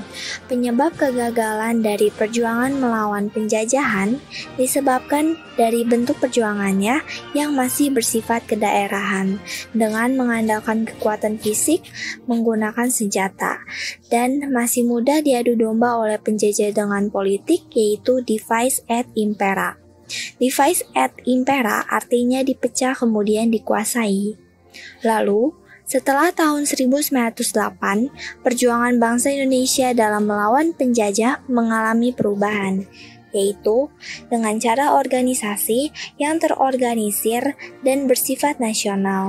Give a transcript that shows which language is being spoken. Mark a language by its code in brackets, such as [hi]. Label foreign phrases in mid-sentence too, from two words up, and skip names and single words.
[id] Penyebab kegagalan dari perjuangan melawan penjajahan disebabkan dari bentuk perjuangannya yang masih bersifat kedaerahan, dengan mengandalkan kekuatan fisik menggunakan senjata, dan masih mudah diadu domba oleh penjajah dengan politik, yaitu [la] divise et impera. Divise et impera [id] artinya dipecah kemudian dikuasai. Lalu, setelah tahun 1908, perjuangan bangsa Indonesia dalam melawan penjajah mengalami perubahan, yaitu dengan cara organisasi yang terorganisir dan bersifat nasional.